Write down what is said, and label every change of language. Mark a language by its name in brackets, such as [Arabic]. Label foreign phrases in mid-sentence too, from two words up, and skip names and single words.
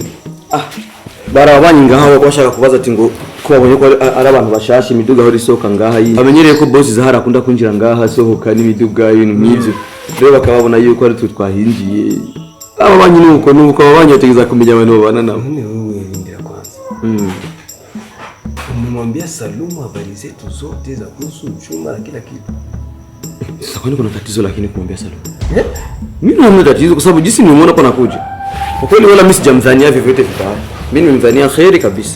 [Rundi] Barabanye ngaho bashaka kubaza ati ngo ko babonye ko ari abantu bashasha imiduga aho risoka ngaha yi. Bamenyereye ko boss Zahara akunda kwinjira ngaha sohoka n'imiduga y'ibintu nk'ivyo. Rero bakababona yuko ari twe twahinjiye. Ababanye nuko ababanye bategeza kumenya abantu babana nabo. None wewe ndira kwanza. [Swahili] Umemwambia Salum habari zetu zote za kuhusu uchuma na kila kitu. Sasa kwani kuna tatizo lakini kumwambia Salum? Mimi naona tatizo kwa sababu jinsi nimeona kwa nakuja. Kwa kweli wala mimi sijamdhania vyovyote vibaya. Mimi nimemdhania khairi kabisa.